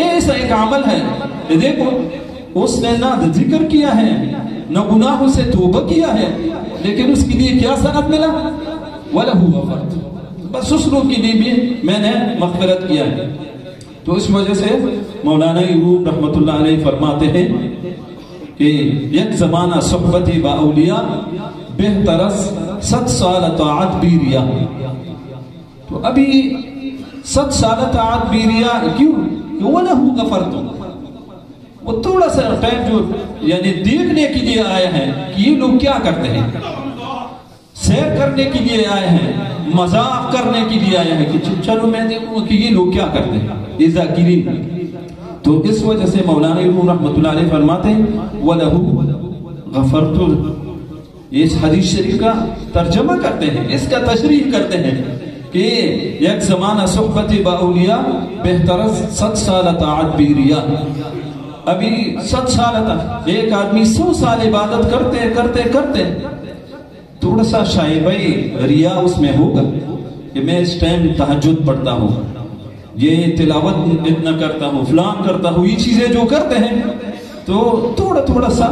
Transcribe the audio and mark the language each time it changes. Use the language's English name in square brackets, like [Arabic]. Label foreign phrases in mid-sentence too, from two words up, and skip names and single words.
[Urdu] ایسا ایک عمل ہے کہ دیکھو، اس نے نہ ذکر کیا ہے نہ گناہوں سے توبہ کیا ہے، لیکن اس کے لیے کیا سند ملا؟ [Arabic] وَلَهُ غَفَرْتُ، [Urdu] بس اس لوگ کے لیے بھی میں نے مغفرت کیا ہے. تو اس وجہ سے مولانا روم [Arabic] رحمت اللہ علیہ [Urdu] فرماتے ہیں کہ [Persian] یک زمانہ صحبتی با اولیاء بہترس 7 سال طاعت بیریا. [Urdu] تو ابھی [Persian] 7 سال طاعت بیریا [Urdu] کیوں؟ کہ [Arabic] وَلَهُ غَفَرْتُ، [Urdu] وہ تھوڑا سا ٹائم جو یعنی دیکھنے کے لیے آئے ہیں کہ یہ لوگ کیا کرتے ہیں، سیر کرنے کے لیے آئے ہیں، مذاق کرنے کے لیے آئے ہیں کہ چلو میں دیکھوں کہ یہ لوگ کیا کرتے ہیں، یہ ذاکرین. تو اس وجہ سے مولانا روم [Arabic] رحمت اللہ علیہ [Urdu] فرماتے ہیں [Arabic] وَلَهُ غَفَرْتُ. [Urdu] اس حدیث شریف کا ترجمہ کرتے ہیں، اس کا تشریح کرتے ہیں کہ [Persian] یک زمانہ صحبت با اولیاء بہترس 7 سال طاعت بیریا. [Urdu] ابھی 7 سال تھا، ایک آدمی 100 سال عبادت کرتے کرتے کرتے تھوڑا سا شاید بھائی ریا اس میں ہوگا کہ میں اس ٹائم تہجد پڑھتا ہوں، یہ تلاوت اتنا کرتا ہوں، فلان کرتا ہوں، یہ چیزیں جو کرتے ہیں تو تھوڑا تھوڑا سا.